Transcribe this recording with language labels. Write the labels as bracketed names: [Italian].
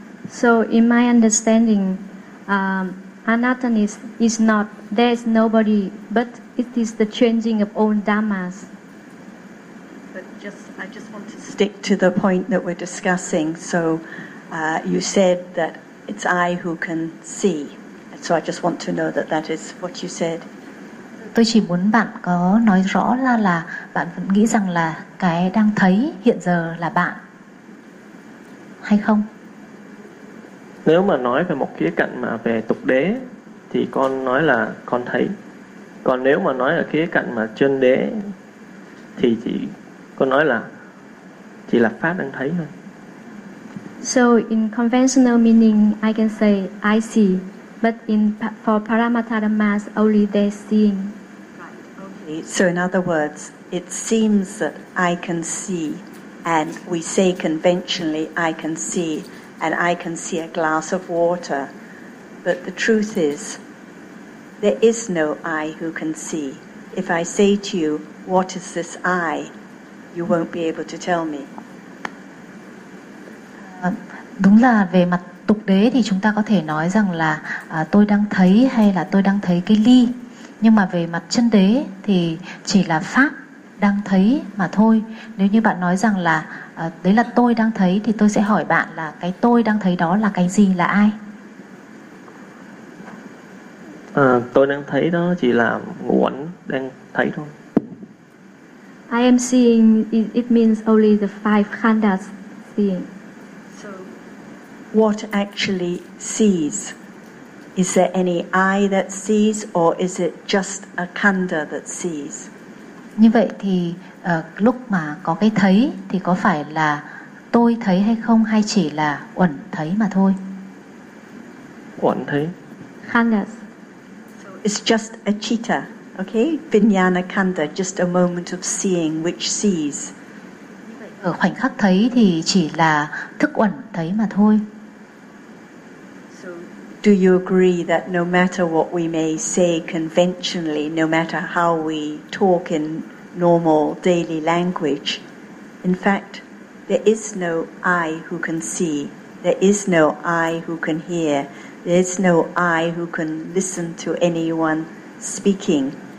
[English] So in my understanding, anatomist is not there is nobody, but it is the changing of own dhammas. I just want to stick to the point that we're discussing. So you said that it's I who can see. So I just want to know that that is what you said. [Vietnamese] Tôi chỉ muốn bạn có nói rõ là bạn vẫn nghĩ rằng là cái đang thấy hiện giờ là bạn hay không? Nếu mà nói về một khía cạnh mà về tục đế thì con nói là con thấy. Còn nếu mà nói ở khía cạnh mà chân đế thì chỉ con nói là chỉ là pháp đang thấy thôi. [English] So in conventional meaning, I can say I see, but in for Paramattha Dhammas, only they seeing. Right. Okay. So in other words, it seems that I can see, and we say conventionally I can see, and I can see a glass of water, but the truth is, there is no I who can see. If I say to you, what is this I? You won't be able to tell me. [Vietnamese] Đúng là về mặt tục đế thì chúng ta có thể nói rằng là tôi đang thấy hay là tôi đang thấy cái ly, nhưng mà về mặt chân đế thì chỉ là pháp đang thấy mà thôi. Nếu như bạn nói rằng là đấy là tôi đang thấy thì tôi sẽ hỏi bạn là cái tôi đang thấy đó là cái gì, là ai? Tôi đang thấy đó chỉ là ngũ ảnh đang thấy thôi. [English] I am seeing, it means only the five khandhas seeing. So, what actually sees? Is there any eye that sees, or is it just a khanda that sees? [Vietnamese] Như vậy thì lúc mà có cái thấy thì có phải là tôi thấy hay không, hay chỉ là uẩn thấy mà thôi? Uẩn thấy. [English] Khandhas. So, it's just a citta. Okay, vijnana khanda, just a moment of seeing which sees. [Vietnamese] Ở khoảnh khắc thấy thì chỉ là thức uẩn thấy mà thôi. [English] So, do you agree that no matter what we may say conventionally, no matter how we talk in normal daily language, in fact, there is no I who can see, There is no eye who can hear. There is no eye who can listen to anyone speaking.